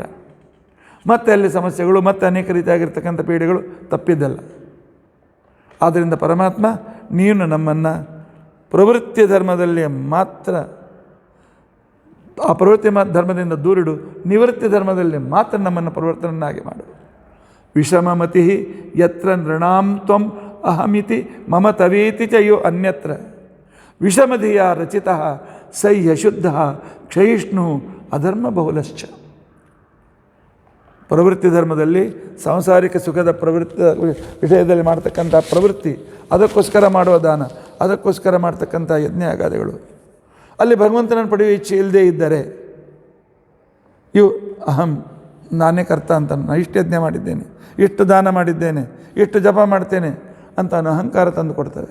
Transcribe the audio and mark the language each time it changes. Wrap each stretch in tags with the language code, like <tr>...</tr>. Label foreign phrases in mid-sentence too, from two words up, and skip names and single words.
<kn>ಮತ್ತೆ ಅಲ್ಲಿ ಸಮಸ್ಯೆಗಳು, ಮತ್ತೆ ಅನೇಕ ರೀತಿಯಾಗಿರ್ತಕ್ಕಂಥ ಪೀಡೆಗಳು ತಪ್ಪಿದ್ದಲ್ಲ. ಆದ್ದರಿಂದ ಪರಮಾತ್ಮ, ನೀನು ನಮ್ಮನ್ನು ಪ್ರವೃತ್ತಿ ಧರ್ಮದಲ್ಲಿ ಮಾತ್ರ, ಆ ಪ್ರವೃತ್ತಿ ಧರ್ಮದಿಂದ ದೂರಿಡು, ನಿವೃತ್ತಿ ಧರ್ಮದಲ್ಲಿ ಮಾತ್ರ ನಮ್ಮನ್ನು ಪರಿವರ್ತನನ್ನಾಗಿ ಮಾಡು.</kn> <sa>ವಿಷಮಮತಿ ಯತ್ರ ನೃಣಾಂ ತ್ವಂ ಅಹಮಿತಿ ಮಮ ತವೇತಿ ಚ ಯೋ ಅನ್ಯತ್ರ ವಿಷಮಧಿಯ ರಚಿತ ಸೈ ಯಶುದ್ಧ ಕ್ಷಯಿಷ್ಣು ಅಧರ್ಮ ಬಹುಲಶ್ಚ.</sa> <kn>ಪ್ರವೃತ್ತಿ ಧರ್ಮದಲ್ಲಿ ಸಾಂಸಾರಿಕ ಸುಖದ ಪ್ರವೃತ್ತಿ ವಿಷಯದಲ್ಲಿ ಮಾಡ್ತಕ್ಕಂಥ ಪ್ರವೃತ್ತಿ, ಅದಕ್ಕೋಸ್ಕರ ಮಾಡುವ ದಾನ, ಅದಕ್ಕೋಸ್ಕರ ಮಾಡ್ತಕ್ಕಂಥ ಯಜ್ಞಯಾಗಾದಿಗಳು, ಅಲ್ಲಿ ಭಗವಂತನನ್ನು ಪಡೆಯುವ ಇಚ್ಛೆ ಇಲ್ಲದೇ ಇದ್ದರೆ ಇವು ಅಹಂ, ನಾನೇ ಕರ್ತ ಅಂತ, ನಾನು ಇಷ್ಟು ಯಜ್ಞ ಮಾಡಿದ್ದೇನೆ, ಇಷ್ಟು ದಾನ ಮಾಡಿದ್ದೇನೆ, ಇಷ್ಟು ಜಪ ಮಾಡ್ತೇನೆ ಅಂತ ಅಹಂಕಾರ ತಂದು ಕೊಡ್ತವೆ.</kn>